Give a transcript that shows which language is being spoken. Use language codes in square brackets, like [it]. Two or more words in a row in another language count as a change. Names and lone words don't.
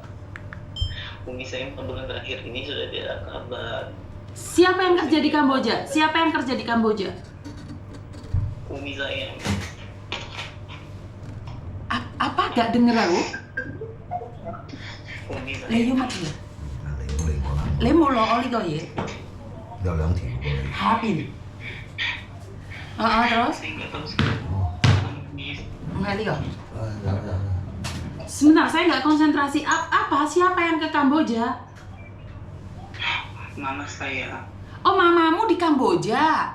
[id] Umi saya 4 bulan terakhir ini sudah tidak ada kabar. siapa yang kerja di Kamboja? Siapa yang kerja di Kamboja? Umi saya. Apa? Nggak dengar aku? Umi saya. Leyu mati ya? [yue] 你冇嚟過啦，你冇攞我呢個嘢？有兩條過嚟。 [id] Habis. Terus? Saya nggak tahu sekarang Umi. Enggak nih kok. [yue] 有。 [id] Sebentar, saya nggak konsentrasi. Apa? Siapa yang ke Kamboja? Mama saya. Oh, mamamu di Kamboja.